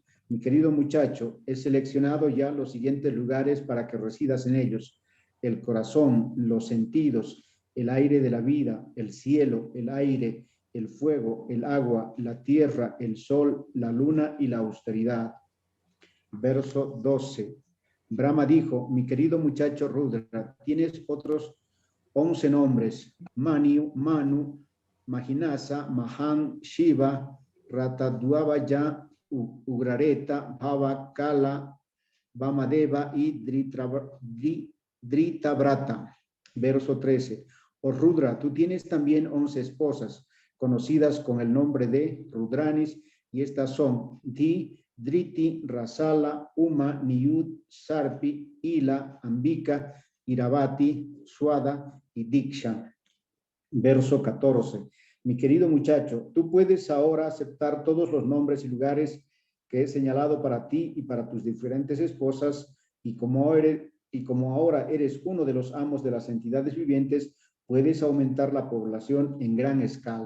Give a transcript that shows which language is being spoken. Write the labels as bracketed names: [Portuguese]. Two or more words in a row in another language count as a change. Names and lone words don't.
[Spanish] Mi querido muchacho, he seleccionado ya los siguientes lugares para que residas en ellos: el corazón, los sentidos, el aire de la vida, el cielo, el aire, el fuego, el agua, la tierra, el sol, la luna y la austeridad. Verso 12. Brahma dijo: mi querido muchacho Rudra, tienes otros 11 nombres: Manu, Mahinasa, Mahan, Shiva, Ratadvaya, Ugrareta, Bhava, Kala, Vamadeva y Dritavrata. Verso 13. Oh Rudra, tú tienes también 11 esposas, conocidas con el nombre de Rudranis, y estas son Driti, Rasala, Uma, Niyud, Sarpi, Ila, Ambika, Iravati, Suada y Diksha. Verso 14. Mi querido muchacho, tú puedes ahora aceptar todos los nombres y lugares que he señalado para ti y para tus diferentes esposas, y como ahora eres uno de los amos de las entidades vivientes, puedes aumentar la población en gran escala.